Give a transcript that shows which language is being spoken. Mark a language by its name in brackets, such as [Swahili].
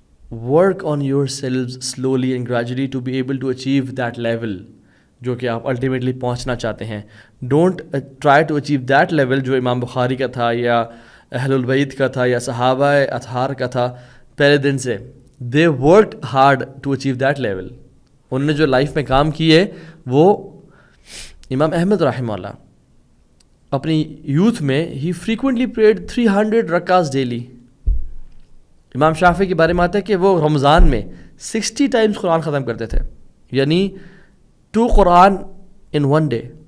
[English] work on yourself solely and gradually to be able to achieve that level [Urdu] جو کہ آپ ultimately پہنچنا چاہتے ہیں. [English] don't try to achieve that level [Urdu] جو امام بخاری کا تھا یا اہل البیت کا تھا یا صحابہ اطہار کا تھا پہلے دن سے. [English] They worked hard to achieve that level. [Urdu] انہوں نے جو لائف میں کام کیے وہ امام احمد رحمہ اللہ اپنی یوتھ میں ہی [English] Frequently prayed 300 رکعات daily. [Urdu] امام شافعی کے بارے میں آتا ہے کہ وہ رمضان میں 60 ٹائمز قرآن ختم کرتے تھے, یعنی 2 قرآن [English] In 1 day.